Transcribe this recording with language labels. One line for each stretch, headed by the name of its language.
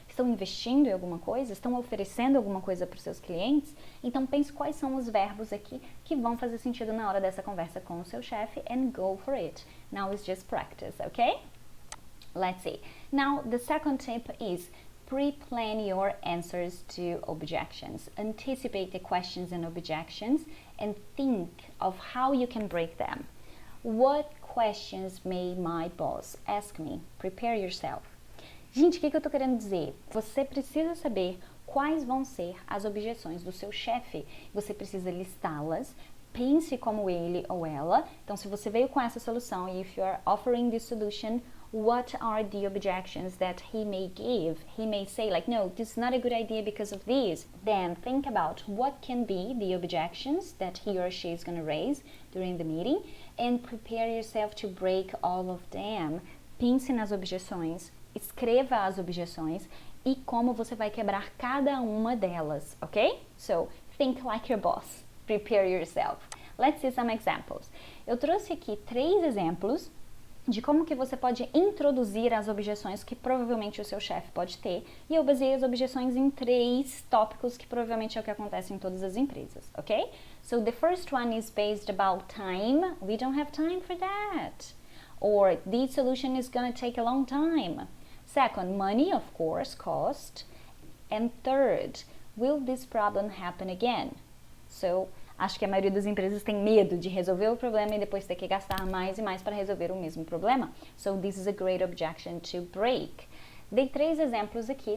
Portuguese: Estão investindo em alguma coisa? Estão oferecendo alguma coisa para os seus clientes? Então pense quais são os verbos aqui que vão fazer sentido na hora dessa conversa com o seu chefe
English: and go for it. Now it's just practice, okay? Let's see. Now, the second tip is pre-plan your answers to objections. Anticipate the questions and objections and think of how you can break them. What questions may my boss ask me? Prepare yourself.
Portuguese: Gente, o que eu tô querendo dizer? Você precisa saber quais vão ser as objeções do seu chefe. Você precisa listá-las. Pense como ele ou ela. Então, se você veio com essa solução,
English: if you are offering this solution, what are the objections that he may give. He may say like, no, this is not a good idea because of this. Then think about what can be the objections that he or she is going to raise during the meeting and prepare yourself to break all of them.
Portuguese: Pense nas objeções, escreva as objeções e como você vai quebrar cada uma delas, ok?
English: So, think like your boss. Prepare yourself. Let's see some examples.
Portuguese: Eu trouxe aqui 3 exemplos de como que você pode introduzir as objeções que provavelmente o seu chefe pode ter. E eu baseei as objeções em 3 tópicos que provavelmente é o que acontece em todas as empresas, ok?
English: So the first one is based about time. We don't have time for that. Or this solution is gonna take a long time. Second, money, of course, cost. And third, will this problem happen again?
Portuguese: So, acho que a maioria das empresas tem medo de resolver o problema e depois ter que gastar mais e mais para resolver o mesmo problema.
English: So, this is a great objection to break.
Portuguese: Dei 3 exemplos aqui.